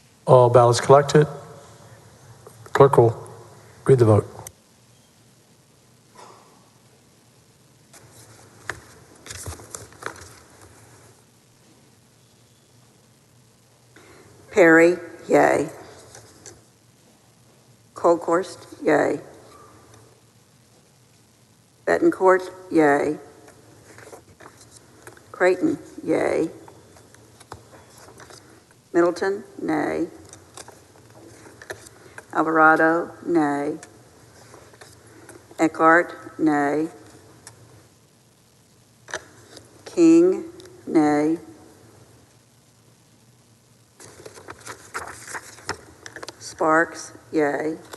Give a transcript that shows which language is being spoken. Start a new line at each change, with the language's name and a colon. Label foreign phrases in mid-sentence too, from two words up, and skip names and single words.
English: All ballots collected. Clerk will read the vote. Perry, yay. Colkhorst, yay. Bettencourt, yay. Creighton, yay. Middleton, nay. Alvarado, nay. Eckhart, nay. King, nay. Sparks, yay.